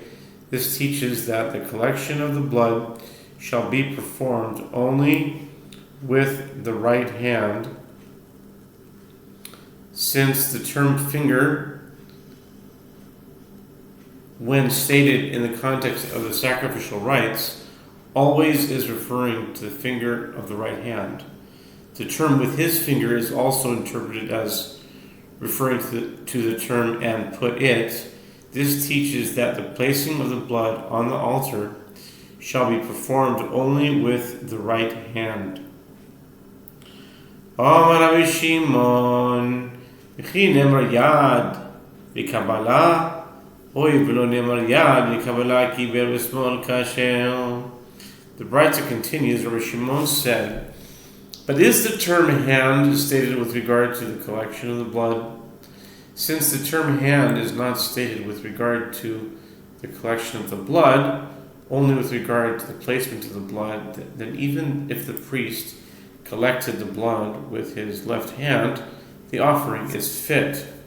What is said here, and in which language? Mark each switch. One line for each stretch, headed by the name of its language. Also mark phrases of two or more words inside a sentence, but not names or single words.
English: This teaches that the collection of the blood shall be performed only with the right hand, since the term finger, when stated in the context of the sacrificial rites, always is referring to the finger of the right hand. The term with his finger is also interpreted as referring to the term and put it. This teaches that the placing of the blood on the altar shall be performed only with the right hand.
Hebrew: אמר רבי שמעון, וכי נאמר יד בקבלה, הוי ולא נאמר יד בקבלה קי בל בשמאל כשר.
English: The Brayta continues. Rabbi Shimon said, but is the term hand stated with regard to the collection of the blood? Since the term hand is not stated with regard to the collection of the blood, only with regard to the placement of the blood, then even if the priest collected the blood with his left hand, the offering is fit.